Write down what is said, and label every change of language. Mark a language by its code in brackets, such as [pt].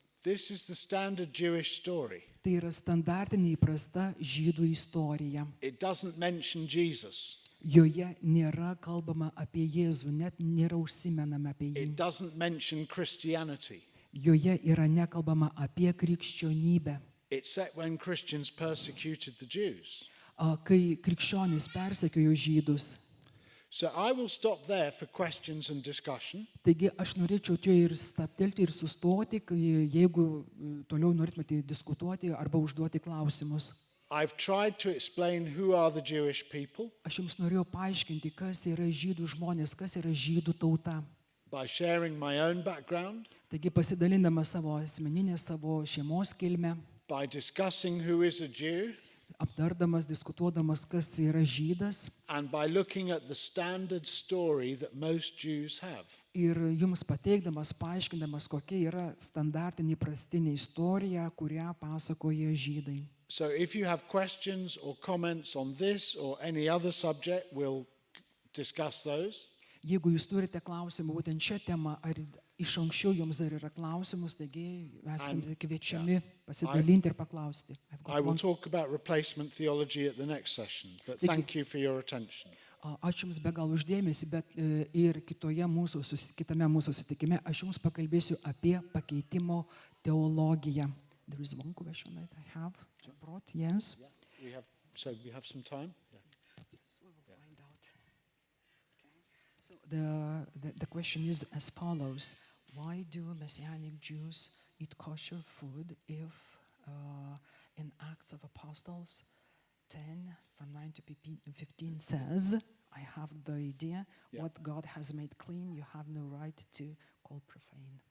[en] This is the standard Jewish story. [lt] Tai yra standartinė įprasta žydų istorija. [en] It doesn't mention Jesus. [lt] Joje nėra kalbama apie Jėzų, net nėra užsimenama apie jį. [en] It doesn't mention Christianity. [lt] Joje yra nekalbama apie krikščionybę. [en] It's set when Christians persecuted the Jews. [lt] Kai krikščionys persekiojo žydus. [en] So I will stop there for questions and discussion. [lt] Taigi aš norėčiau čia ir stabtelti ir sustoti, jeigu toliau norėtumėte diskutuoti arba užduoti klausimus. [en] I've tried to explain who are the Jewish people [lt] Aš jums norėjau paaiškinti, kas yra žydų žmonės, kas yra žydų tauta. [en] by sharing my own background, [lt] Taigi pasidalindama savo asmeninę, savo šeimos kilmę, [en] by discussing who is a Jew, [lt] aptardamas, diskutuodamas, kas yra žydas [en] and by looking at the standard story that most Jews have. [lt] ir jums pateikdamas, paaiškindamas, kokia yra standartinė prastinė istorija, kurią pasakoja žydai. [en] So if you have questions or comments on this or any other subject, we'll discuss those. [lt] Jeigu jūs turite klausimų būtent šią temą, ar iš anksčiau jums dar yra klausimus, taigi esate kviečiami pasidalinti ir paklausti. [en] I will talk about replacement theology at the next session, but thank you for your attention. [lt] Ačiū Jums be galo uždėmesį, bet ir kitame mūsų susitikime aš Jums pakalbėsiu apie pakeitimo teologiją. [en] There is one question that I have brought, yes. We have some time? Yeah. Yes, we will find out. Okay. So the question is as follows. Why do Messianic Jews eat kosher food if in Acts of Apostles 10 from 9 to 15 says, I have the idea, what God has made clean, you have no right to call profane.